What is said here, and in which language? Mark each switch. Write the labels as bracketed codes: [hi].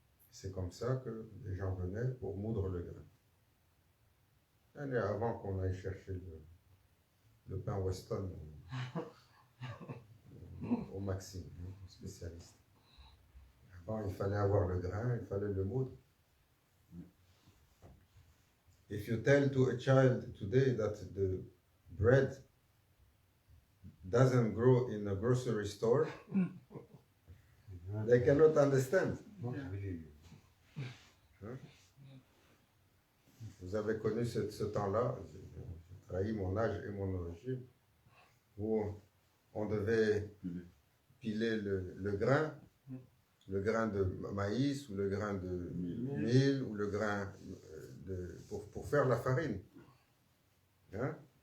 [fr] C'est comme ça que les gens venaient pour moudre le grain. Et avant qu'on aille chercher le pain Weston au Maxime, spécialiste. Avant, il fallait avoir le grain, il fallait le moudre. [en] If you tell to a child today that the bread doesn't grow in a grocery store, they cannot understand. [fr] Vous avez connu ce temps-là, j'ai trahi mon âge et mon origine, où on devait piler le grain de maïs ou le grain de mil ou le grain pour faire la farine. Hein?